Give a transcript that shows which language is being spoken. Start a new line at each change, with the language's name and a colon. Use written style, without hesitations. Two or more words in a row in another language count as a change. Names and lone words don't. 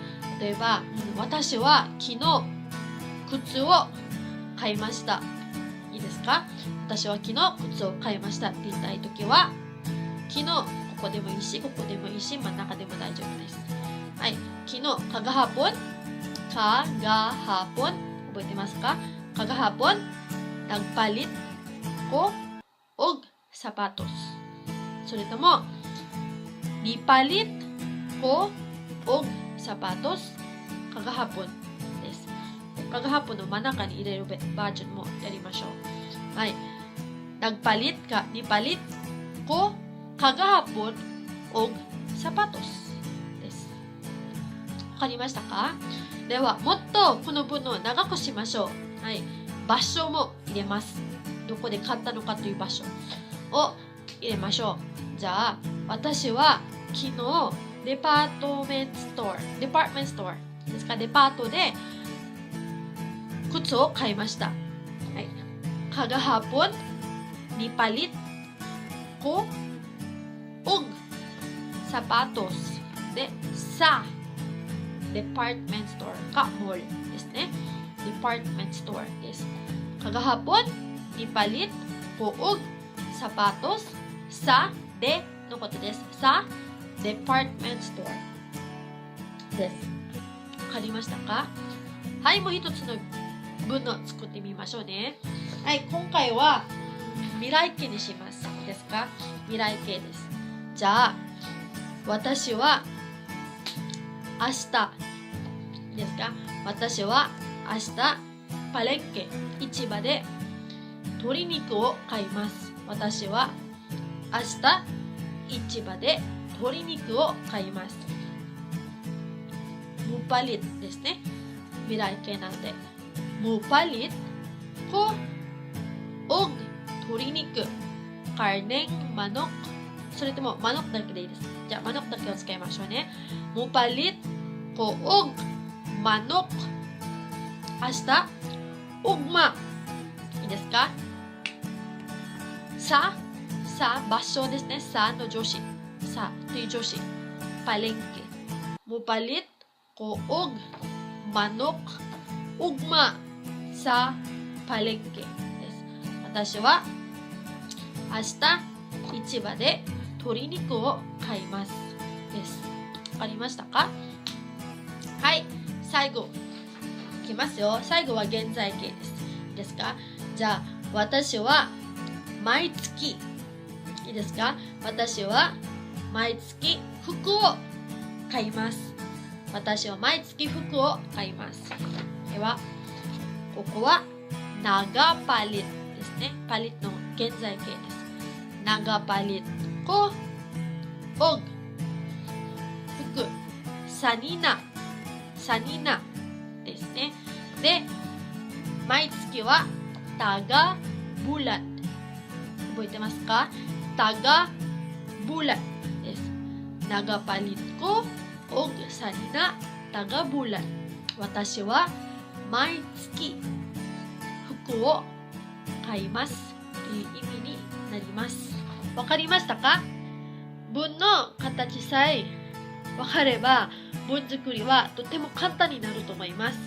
Japanese: 例えば、私は昨日靴を買いました。いいですか？私は昨日靴を買いましたって言いたいときは、昨日、ここでもいいし、ここでもいいし、真ん中でも大丈夫です。はい。
Cebuano: 昨日、kagahapon、kagahapon、
Japanese: 覚えてますか？
Cebuano: kagahapon、nagpalit ko og sapatos。それとも、nipalit ko og sapatos kagahapon です。kagahapon
Japanese: の真ん中に入れるバージョンもやりましょう。はい。
Cebuano: nagpalit ka, nipalit ko kagahapon og sapatos です。
Japanese: わかりましたか？では、もっとこの文を長くしましょう。はい。場所も入れます。どこで買ったのかという場所を入れましょう。じゃあ、私は昨日デパートメントストアですか？デパートで靴を買いました。はい。
Cebuano: kagahapon nipalit ko og sapatos
Japanese: でsa
English: department store
Japanese: か mall ですね。
English: department store
Japanese: です。
Cebuano: kagahapon nipalit ko og sapatos sa de
Japanese: のことです。さ、
English: department store
Japanese: です。わかりましたか？はい、もう一つの文を作ってみましょうね。はい、今回は未来形にします。いいですか？未来形です。じゃあ、私は明日、いいですか？私は明日、パレッケ、市場で鶏肉を買います。私は明日市場で鶏肉を買います。Mupalit ですね。未来形なんで。
Cebuano: Mupalit ko og
Japanese: 鶏肉
Cebuano: karneng manok
Japanese: それともマノクだけでいいです。じゃあマノクだけを使いましょうね。
Cebuano: Mupalit ko og manok
Japanese: 明日 ugma いいですか。さ場所ですね。さの助詞さという助詞
Cebuano: palengke Mupalit ko og manok ugma sa palengke です。
Japanese: 私は明日市場で鶏肉を買いますです。わかりましたか。はい、最後いきますよ。最後は現在形です。いいですか。じゃあ私は毎月いいですか。私は毎月服を買います。私は毎月服を買います。ではここはNagapalitですね。パリットの現在形です。
Cebuano: Nagapalit ko og
Japanese: 服sanina ですね。で毎月は
Cebuano: taga bulan
Japanese: 覚えてますか。
Cebuano: taga bulan
Japanese: です。
Cebuano: Nagapalit ko og sanina taga bulan
Japanese: 私は毎月服を買いますという意味になります。わかりましたか。文の形さえわかれば文作りはとても簡単になると思います。